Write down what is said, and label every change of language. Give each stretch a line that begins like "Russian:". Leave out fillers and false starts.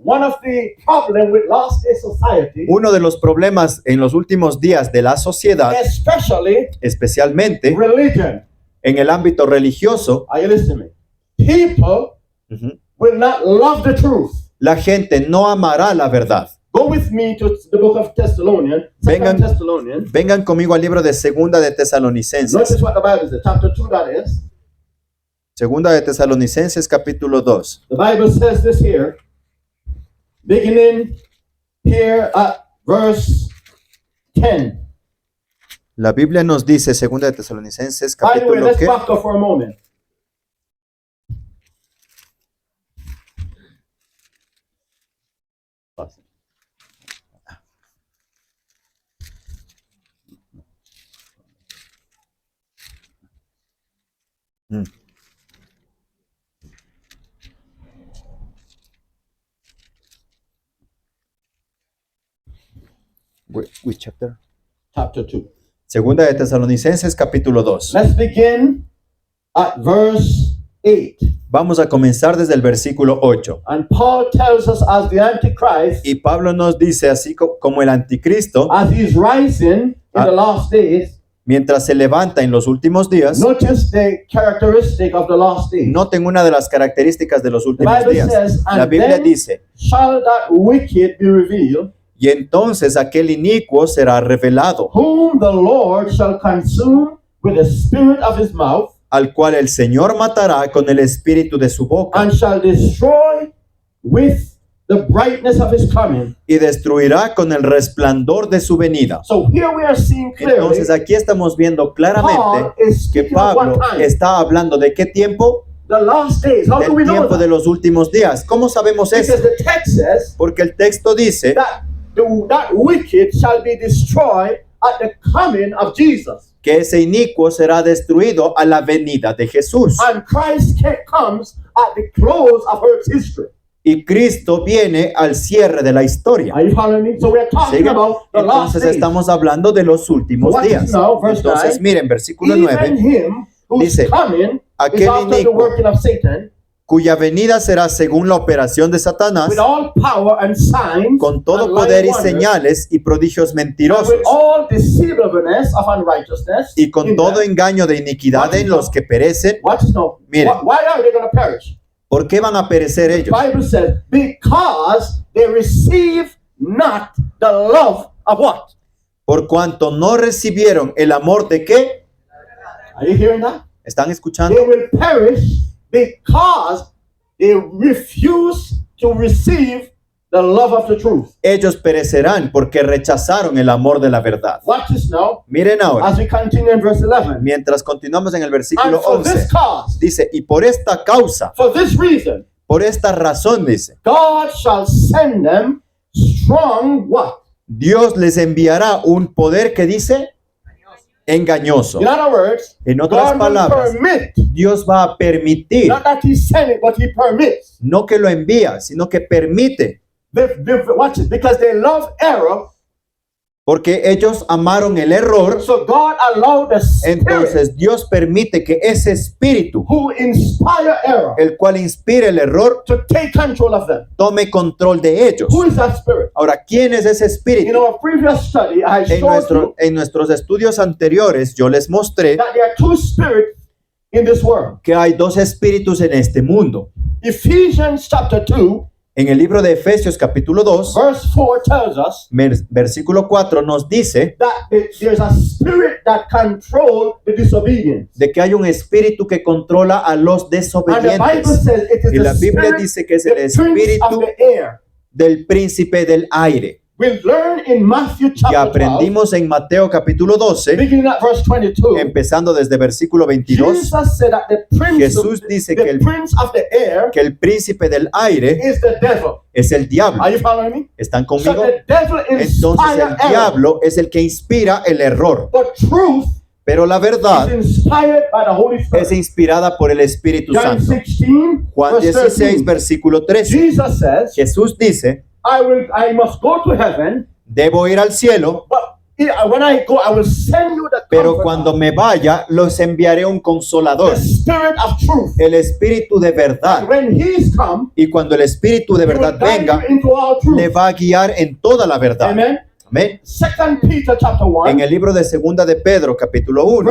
English: one of the problems with last day society,
Spanish: uno de los problemas en los últimos días de la sociedad,
English: especially
Spanish: especialmente
English: religion.
Spanish: en el ámbito religioso,
English: Are you listening to me? People will not love the truth.
Spanish: la gente no amará la verdad.
English: Go with me to the book of Thessalonians,
Spanish: Vengan.
English: 2 Thessalonians.
Spanish: Vengan conmigo al libro de Segunda de Tesalonicenses.
English: Notice what the Bible says, chapter 2 that is.
Spanish: Segunda de Tesalonicenses capítulo 2.
English: The Bible says this here, beginning here at verse 10.
Spanish: La Biblia nos dice, Segunda de Tesalonicenses
English: By the way,
Spanish: capítulo
English: let's
Spanish: ¿qué?
English: back up for a moment. Mm. Which chapter? Chapter 2.
Spanish: Segunda de Tesalonicenses capítulo 2.
English: Let's begin at verse 8.
Spanish: Vamos a comenzar desde el versículo 8.
English: And Paul tells us as the Antichrist,
Spanish: Y Pablo nos dice, así como el anticristo,
English: as he's rising in the last days,
Spanish: mientras se levanta en los últimos días,
English: notice the characteristic of the last days.
Spanish: noten una de las características de los últimos
English: Bible
Spanish: días.
English: says, "And
Spanish: La Biblia
English: then
Spanish: dice,
English: shall that wicked be revealed,
Spanish: y entonces aquel inicuo será revelado,
English: whom the Lord shall consume with the spirit of his mouth,
Spanish: al cual el Señor matará con el espíritu de su boca,
English: and shall destroy with the brightness of his coming."
Spanish: y destruirá con el resplandor de su venida.
English: So here we are seeing clearly,
Spanish: Entonces aquí estamos viendo claramente
English: is
Spanish: que
English: speaking of
Spanish: Pablo
English: what time?
Spanish: está hablando de qué tiempo,
English: The last days. How do
Spanish: del
English: we know
Spanish: tiempo de
English: that?
Spanish: los últimos días. ¿Cómo sabemos eso?
English: Because the text says
Spanish: Porque el texto dice
English: that that wicked shall be destroyed at the coming of Jesus.
Spanish: que ese inicuo será destruido a la venida de Jesús.
English: And Christ comes at the close of Earth's history.
Spanish: Y Cristo viene al cierre de la historia.
English: Are you following me? So we are talking
Spanish: ¿Sigue?
English: about the last
Spanish: Entonces
English: days.
Spanish: estamos hablando de los últimos
English: Watch
Spanish: días.
English: this now, verse
Spanish: Entonces miren, versículo
English: Even 9, him whose
Spanish: dice,
English: coming is
Spanish: aquel
English: after the
Spanish: inicuo
English: working of Satan,
Spanish: cuya venida será según la operación de Satanás,
English: with all power and signs,
Spanish: con todo
English: and
Spanish: poder y
English: lying wonders,
Spanish: señales y prodigios
English: and
Spanish: mentirosos,
English: with all deceivableness of unrighteousness,
Spanish: y con
English: in
Spanish: todo
English: them.
Spanish: engaño de iniquidad en los que perecen.
English: Watch this now.
Spanish: Miren.
English: Why are they going to perish?
Spanish: ¿Por qué van a perecer
English: The
Spanish: ellos?
English: Bible says, because they receive not the love of what?
Spanish: Por cuanto no recibieron el amor de qué.
English: Are you hearing that?
Spanish: ¿Están
English: They
Spanish: escuchando?
English: will perish because they refuse to receive the love of the truth.
Spanish: Ellos perecerán porque rechazaron el amor de la verdad.
English: Watch this now
Spanish: Miren ahora,
English: as we continue in verse 11.
Spanish: mientras continuamos en el
English: And
Spanish: versículo
English: for this
Spanish: 11,
English: cause,
Spanish: dice, y por esta causa,
English: for this reason,
Spanish: por esta razón, dice,
English: God shall send them strong what?
Spanish: Dios les enviará un poder que dice engañoso.
English: In other words,
Spanish: En otras
English: God will
Spanish: palabras,
English: permit,
Spanish: Dios va a permitir,
English: not that He sent it, but He permits.
Spanish: no que lo envía, sino que permite,
English: Watch it, because they love error,
Spanish: Porque ellos amaron el error,
English: So God allowed the Spirit
Spanish: entonces Dios permite que ese espíritu,
English: who inspire error
Spanish: el cual inspira el error,
English: to take control of them.
Spanish: tome control de ellos.
English: Who is that Spirit?
Spanish: Ahora, ¿quién es ese
English: In
Spanish: espíritu?
English: our previous study, I showed you
Spanish: En nuestros estudios anteriores yo les mostré
English: that there are two spirits in this world.
Spanish: que hay dos espíritus en este mundo.
English: Ephesians chapter 2,
Spanish: En el libro de Efesios capítulo 2,
English: verse 4 tells us
Spanish: versículo 4 nos dice
English: that there's a spirit that controls the disobedience.
Spanish: de que hay un espíritu que controla a los
English: And the Bible
Spanish: desobedientes.
English: says it is
Spanish: Y la
English: the
Spanish: Biblia
English: spirit,
Spanish: dice que es
English: the
Spanish: el
English: prince of
Spanish: espíritu
English: the air.
Spanish: del príncipe del aire.
English: We learn in Matthew
Spanish: Que chapter 12, aprendimos en Mateo capítulo 12,
English: beginning at verse 22.
Spanish: empezando desde versículo 22.
English: Jesus said that the prince,
Spanish: Jesús dice que
English: the
Spanish: el,
English: prince of the air
Spanish: que el príncipe del aire
English: is the devil.
Spanish: es el diablo.
English: Are you following me?
Spanish: ¿Están
English: So
Spanish: conmigo?
English: the devil
Spanish: Entonces
English: inspires error,
Spanish: diablo es el que inspira el error.
English: but truth
Spanish: Pero la verdad
English: is inspired by the Holy Spirit.
Spanish: es inspirada por el Espíritu
English: John
Spanish: Santo.
English: 16,
Spanish: Juan
English: verse
Spanish: 16,
English: 13.
Spanish: versículo 13.
English: Jesus says,
Spanish: Jesús dice,
English: I must go to heaven,
Spanish: debo ir al cielo,
English: but when I go, I will send you the
Spanish: pero
English: Comforter,
Spanish: cuando me vaya, los enviaré un consolador,
English: the Spirit of truth.
Spanish: el Espíritu de verdad.
English: And when He's come,
Spanish: Y cuando el Espíritu de
English: He will
Spanish: verdad
English: guide
Spanish: venga,
English: you into all truth.
Spanish: le va a guiar en toda la verdad.
English: Amen.
Spanish: Amén.
English: 2 Peter chapter 1,
Spanish: En el libro de Segunda de Pedro, capítulo 1,